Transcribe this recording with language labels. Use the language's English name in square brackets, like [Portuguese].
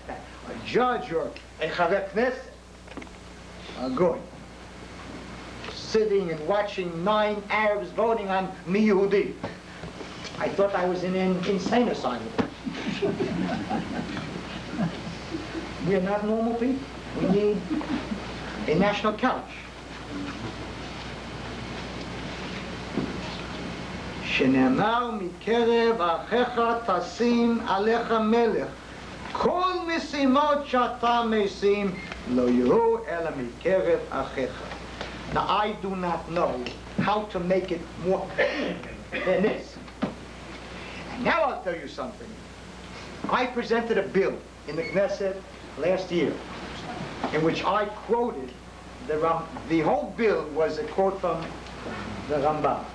[English] That a judge or a chaver knesset, a goy, sitting and watching 9 Arabs voting on mi Yehudi. I thought I was in an insane asylum. We are not normal people. We need a national couch. [Hebrew] שנאמר מקרב אחיך תשים עליך מלך. כל משימות שאתה משים לא יראו אלא מקרב אחיך. [English] Now I do not know how to make it more than this. And now I'll tell you something. I presented a bill in the Knesset last year in which I quoted the whole bill was a quote from the Rambam.